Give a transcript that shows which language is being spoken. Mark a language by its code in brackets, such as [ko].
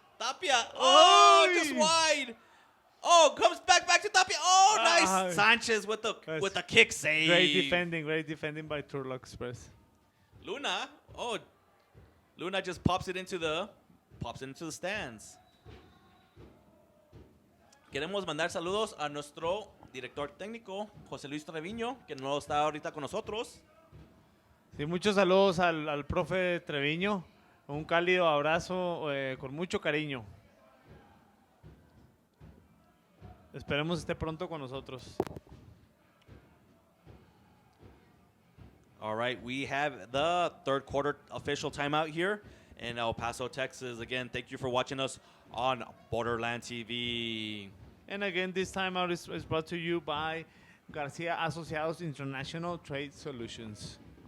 [en] Tapia. Oh, just wide. Oh, comes back to Tapia. Oh, nice. Sanchez with the kick save. Great defending by Turlock Express. Luna just pops it into the stands. [es] Queremos mandar saludos a nuestro director técnico, José Luis Treviño, que no está ahorita con nosotros. Sí, muchos saludos al profe Treviño. Un cálido abrazo con mucho cariño. Esperemos esté pronto con nosotros. [en] All right, we have the third quarter official timeout here in El Paso, Texas. Again, thank you for watching us on Borderland TV. And again, this timeout is brought to you by Garcia Asociados International Trade Solutions.